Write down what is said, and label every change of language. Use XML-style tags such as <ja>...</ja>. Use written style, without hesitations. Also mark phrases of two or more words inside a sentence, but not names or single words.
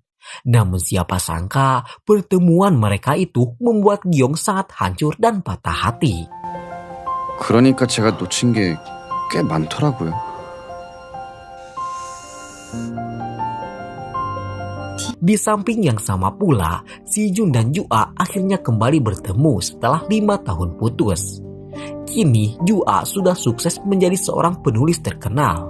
<id>Namun siapa sangka pertemuan mereka itu membuat Gyong sangat hancur dan patah hati.</id> <ko>그러니까 제가 놓친 게 꽤 많더라고요.</ko> <id>Di samping yang sama pula, Si Jun dan Jua akhirnya kembali bertemu setelah 5 tahun putus. Kini Jua sudah sukses menjadi seorang penulis terkenal.</id>